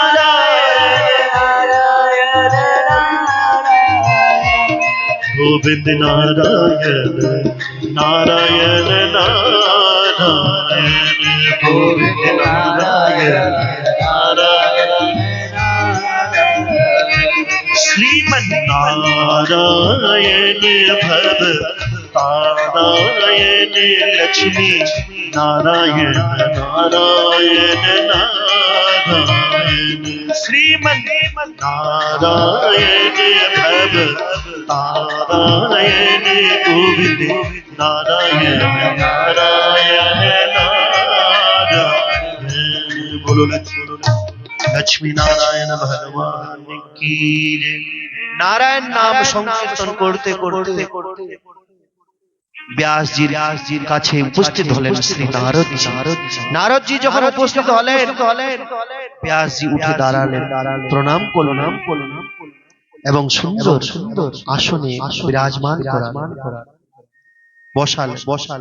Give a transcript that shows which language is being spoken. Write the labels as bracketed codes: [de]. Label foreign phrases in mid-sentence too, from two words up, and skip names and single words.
[bn] নারায়ণ গোবিন্দ নারায়ণ নারায়ণ নারায়ণ গোবিন্দ নারায়ণ নারায়ণ শ্রীমন নারায়ণ ভব [hi] नारायण लक्ष्मी नारायण नारायण नारायण श्रीमन नारायण भव नारायण गोविंद नारायण नारायण नारायण बोलो लक्ष्मी नारायण भगवान की [bn] नारायण नाम সংকীর্তন করতে করতে ব্যাসজির কাছে উপস্থিত হলেন শ্রী নারদজি। নারদজি যখন উপস্থিত হলেন, ব্যাসজি উঠে দাঁড়ালেন, প্রণাম করলেন এবং সুন্দর সুন্দর আসনে বিরাজমান করালেন, বসালেন।